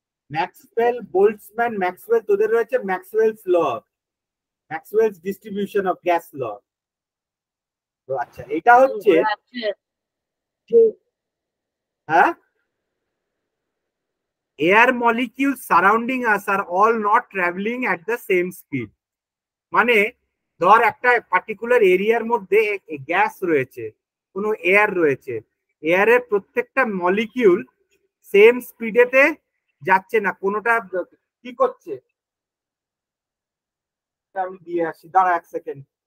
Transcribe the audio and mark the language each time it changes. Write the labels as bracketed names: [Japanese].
[Bangla] Maxwell Boltzmann, Maxwell, তোদের রয়েছে Maxwell's law, Maxwell's distribution of gas ল। তো আচ্ছা, এটা হচ্ছে হ্যাঁ, [English] air molecules surrounding us are all not traveling at the same speed। [Bangla] মানে ধর একটা পার্টিকুলার এরিয়ার মধ্যে গ্যাস রয়েছে, কোনো এয়ার রয়েছে, এয়ারের প্রত্যেকটা মলিকিউল সেম স্পিডেতে যাচ্ছে না, কোনোটা কি করছে। আমি দিয়ে আসি, দাঁড়া 1 সেকেন্ড।